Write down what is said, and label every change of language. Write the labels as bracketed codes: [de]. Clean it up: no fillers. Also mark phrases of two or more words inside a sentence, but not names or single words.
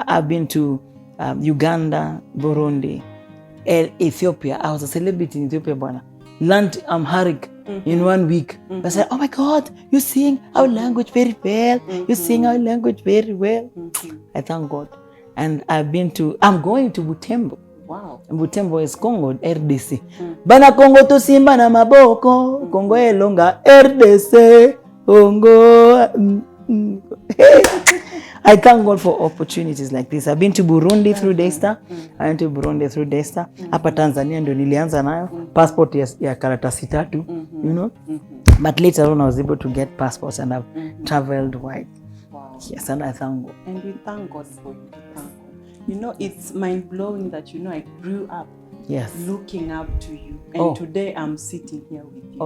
[en] I've been to Uganda, Burundi, Ethiopia. I was a celebrity in Ethiopia, bwana. Learned Amharic in 1 week. I said, oh my God, you sing our language very well. You sing our language very well. I thank God. And I'm going to Butembo. Wow. Butembo is Congo, RDC. [ln] Bana Congo to simba na maboko. Congo elonga, RDC. Congo. [en] I thank God for opportunities like this. I've been to Burundi through Daystar. I went to Burundi through Daystar. [sw] Hapa Tanzania ndio nilianza nayo. Passport ya karatasi 3, [en] you know. But later on I was able to get passports, and I've traveled wide. Wow. Yes, and I thank God. And we thank God for you. You know, it's mind-blowing that, you know, I grew up looking up to you. And today I'm sitting here with you.